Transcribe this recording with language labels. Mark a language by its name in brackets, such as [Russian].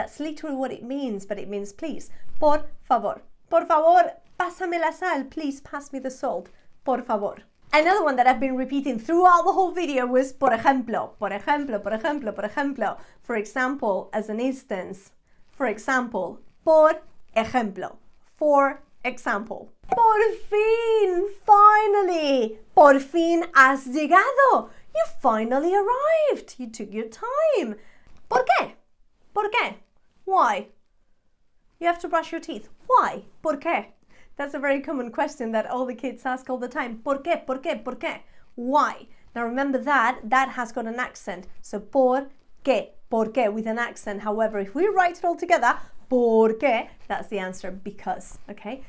[English] That's literally what it means, but it means please. [Spanish] Por favor. Por favor. Pásame la sal, [English] please pass me the salt, [Spanish] por favor. [English] Another one that I've been repeating throughout the whole video was [Spanish] por ejemplo, por ejemplo, [English] por ejemplo, por ejemplo. For example, as an instance. For example, [Spanish] por ejemplo. [English] For example. [Spanish] Por fin, [English] finally. [Spanish] Por fin has llegado. [English] You finally arrived. You took your time. [Spanish] ¿Por qué? ¿Por qué? [English] Why? you have to brush your teeth. Why? [Spanish] ¿Por qué? [English] That's a very common question that all the kids ask all the time. [Spanish] ¿Por qué? ¿Por qué? ¿Por qué? [English] Why? Now remember that has got an accent. So [Spanish] por qué, [English] with an accent. However, if we write it all together, [Spanish] por qué, [English] that's the answer, because, okay?